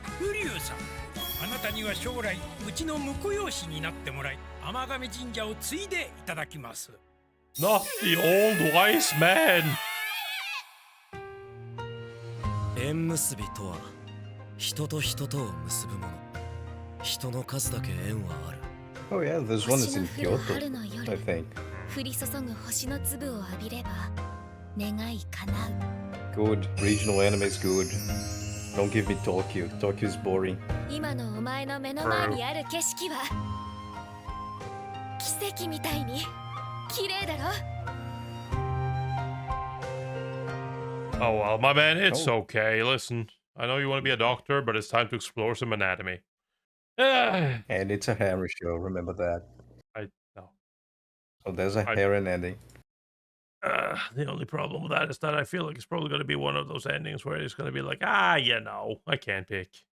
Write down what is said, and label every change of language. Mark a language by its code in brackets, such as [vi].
[ja] ウリュウさん、あなたには将来うちの婿養子になってもらい天神神社を継いでいただきます。 [en] Not the old wise man! [ja] 縁結びとは人と人とを結ぶもの。人の数だけ縁はある。 [en] Oh yeah, this one is in Kyoto, I think. [ja] 降り注ぐ星の粒を浴びれば願い叶う。 [en] Good. Regional anime is good. Don't give me Tokyo. Tokyo is boring. [ja] 今のお前の目の前にある景色は奇跡みたいに綺麗だろ。 [en] Oh well, my man, it's okay. Listen, I know you want to be a doctor, but it's time to explore some anatomy. And it's a harem show, remember that. I know. So there's a harem ending. The only problem with that is that I feel like it's probably going to be one of those endings where it's going to be like, you know, I can't pick.